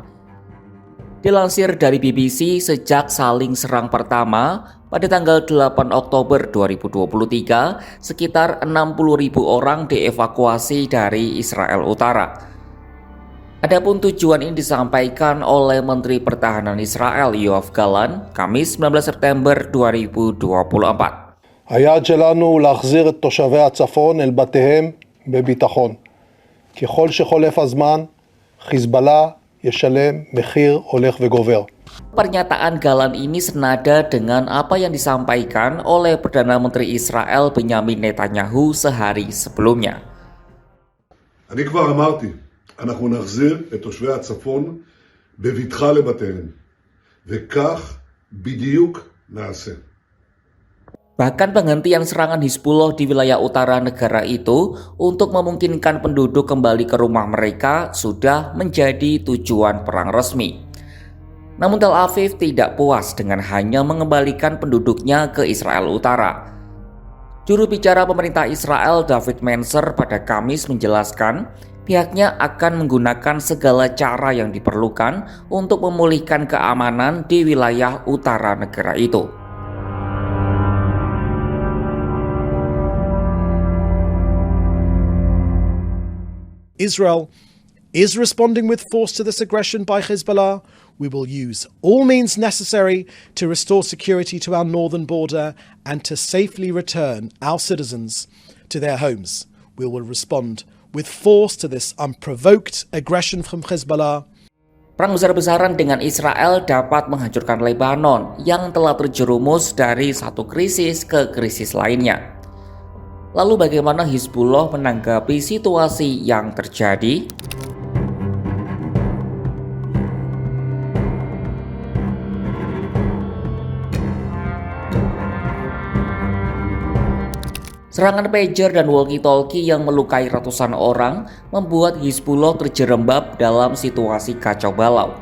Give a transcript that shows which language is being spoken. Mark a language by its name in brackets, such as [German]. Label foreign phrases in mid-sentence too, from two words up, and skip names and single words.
[Indonesian] Dilansir dari BBC, sejak saling serang pertama pada tanggal 8 Oktober 2023, sekitar 60.000 orang dievakuasi dari Israel Utara. Adapun tujuan ini disampaikan oleh Menteri Pertahanan Israel Yoav Gallant, Kamis 19 September 2024. [Hebrew] היעד שלנו הוא להחזיר את תושבי הצפון אל בתיהם בביטחון. ככל שחולף הזמן, חיזבאללה ישלם מחיר הולך וגובר. [Indonesian] Pernyataan Gallant ini senada dengan apa yang disampaikan oleh Perdana Menteri Israel Benyamin Netanyahu sehari sebelumnya. [Hebrew] אני כבר אמרתי, אנחנו נחזיר את תושבי הצפון בבטחה לבתיהם, וכך בדיוק נעשה. [Indonesian] Bahkan penghentian serangan Hizbullah di wilayah utara negara itu untuk memungkinkan penduduk kembali ke rumah mereka sudah menjadi tujuan perang resmi. Namun Tel Aviv tidak puas dengan hanya mengembalikan penduduknya ke Israel Utara. Juru bicara pemerintah Israel David Mencer pada Kamis menjelaskan pihaknya akan menggunakan segala cara yang diperlukan untuk memulihkan keamanan di wilayah utara negara itu. [English] Israel is responding with force to this aggression by Hezbollah. We will use all means necessary to restore security to our northern border and to safely return our citizens to their homes. We will respond with force to this unprovoked aggression from Hezbollah. [Indonesian] Perang besar-besaran dengan Israel dapat menghancurkan Lebanon yang telah terjerumus dari satu krisis ke krisis lainnya. Lalu bagaimana Hizbullah menanggapi situasi yang terjadi? Serangan pager dan walkie-talkie yang melukai ratusan orang membuat Hizbullah terjerembab dalam situasi kacau balau.